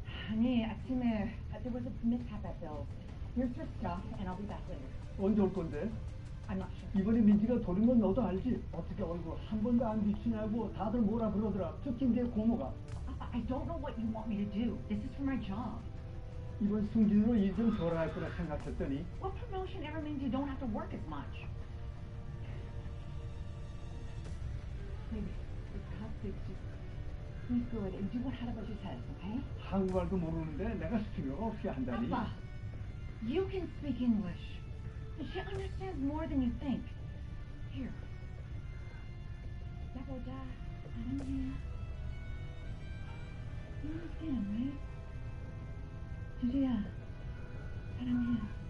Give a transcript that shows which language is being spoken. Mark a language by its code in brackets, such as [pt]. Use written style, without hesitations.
[ko] 아니, 아침에 [en] there was a mishap at Bill's. Here's your stuff, and I'll be back later. [ko] 언제 올 건데? [en] I'm not sure. [ko] 이번에 민지가 돌린 건 너도 알지? 어떻게 얼굴 한 번도 안 비치냐고 다들 뭐라 그러더라. 특히 내 고모가. [en] I don't know what you want me to do. This is for my job. [ko] 이번 승진으로 일 좀 덜 할 거라 생각했더니 [en] What promotion ever means you don't have to work as much? Baby, for God's sake, just please go ahead and do what Hadabashi says, okay? [ko] 한국말도 모르는데 내가 스피커가 없이 한다니. [en] Papa, you can speak English. She understands more than you think. Here. [ko] Yaboja, 사랑해. [en] You understand, right? [ko] 주주야, 사랑해.